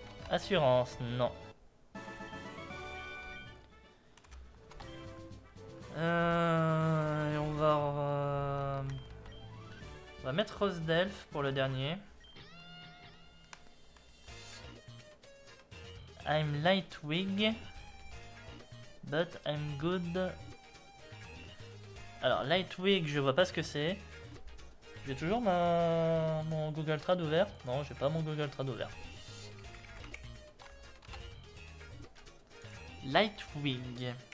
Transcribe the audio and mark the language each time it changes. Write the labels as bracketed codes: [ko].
[fr] Assurance, non. Et on va mettre Rose d'Elfe pour le dernier. [en] I'm Lightwing, but I'm good. [fr] Alors Lightwing, je vois pas ce que c'est. J'ai toujours mon Google Trad ouvert. Non, j'ai pas mon Google Trad ouvert. Lightwing.